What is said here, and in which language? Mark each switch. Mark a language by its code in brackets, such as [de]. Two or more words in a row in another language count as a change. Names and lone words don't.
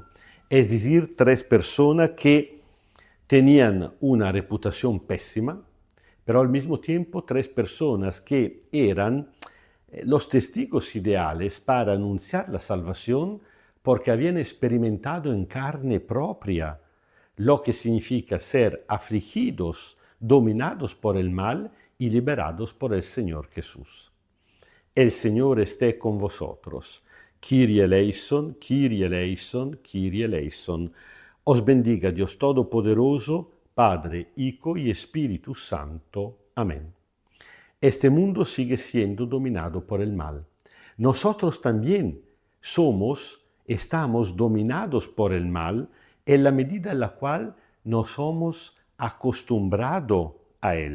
[es] Es decir, 3 personas que tenían una reputación pésima, pero al mismo tiempo 3 personas que eran los testigos ideales para anunciar la salvación porque habían experimentado en carne propia lo que significa ser afligidos, dominados por el mal y liberados por el Señor Jesús. El Señor esté con vosotros. [el] Κύριε ἐλέησον, Κύριε ἐλέησον, Κύριε ἐλέησον. [es] Os bendiga Dios Todopoderoso, Padre, Hijo y Espíritu Santo. Amén. Este mundo sigue siendo dominado por el mal. Nosotros también estamos dominados por el mal en la medida en la cual nos hemos acostumbrado a él.